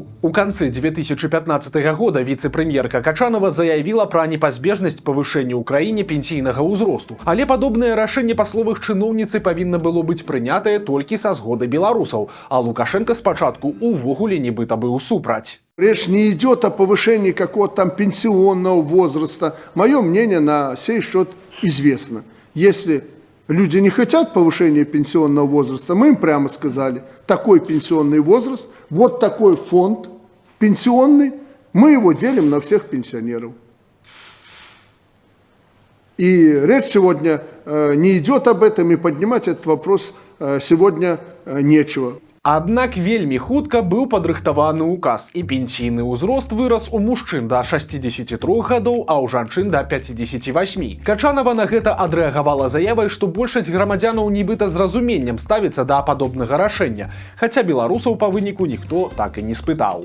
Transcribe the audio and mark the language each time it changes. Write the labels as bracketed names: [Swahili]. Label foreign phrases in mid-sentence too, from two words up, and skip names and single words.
[Belarusian] У канцы 2015 года віцэ-прэм'ерка Качанова заявіла пра непазбежнасць павышэння ў краіне пенсійнага ўзросту. Але падобнае рашэнне, па словах чыноўніцы, павінна было быць прынятае толькі са згоды беларусаў, а Лукашенко спачатку увогуле нібыта быў супраць. [Russian] Речь не идет о повышении какого-то там пенсионного возраста. Мое мнение на сей счет известно. Если люди не хотят повышения пенсионного возраста, мы им прямо сказали, такой пенсионный возраст, вот такой фонд пенсионный, мы его делим на всех пенсионеров. И речь сегодня не идет об этом, и поднимать этот вопрос сегодня нечего. [Belarusian] Аднак вельмі хутка быў падрыхтаваны указ, і пенсійны ўзрост вырас у мужчын да 63 гадоў, а ў жанчын да 58. Качанова на гэта адрэагавала заявай, што большасць грамадзянаў нібыта з разуменнем ставіцца да падобнага рашэння, хаця беларусаў па выніку ніхто так і не спытаў.